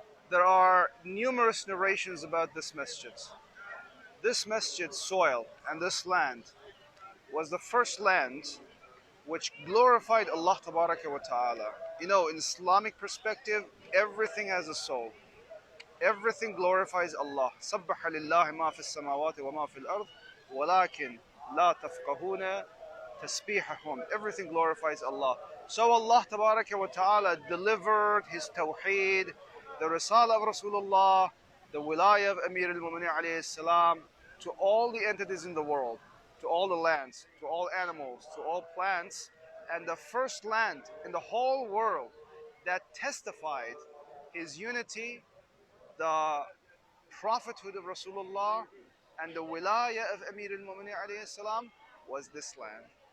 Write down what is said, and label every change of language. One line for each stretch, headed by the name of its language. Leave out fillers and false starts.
English: There are numerous narrations about this masjid. This masjid's soil and this land was the first land which glorified Allah Tabaraka wa Ta'ala. You know, in Islamic perspective, everything has a soul. Everything glorifies Allah.
Arabic: سبح لله ما في السماوات وما في الأرض ولكن لا تفقهون تسبيحهم.
English: Everything glorifies Allah. So Allah Tabaraka wa Ta'ala delivered His Tawheed, the Risala of Rasulullah, the Wilayah of Amir al-Mu'minin alayhi salam, to all the entities in the world, to all the lands, to all animals, to all plants, and the first land in the whole world that testified His unity, the prophethood of Rasulullah, and the Wilayah of Amir al-Mu'minin alayhi salam was this land.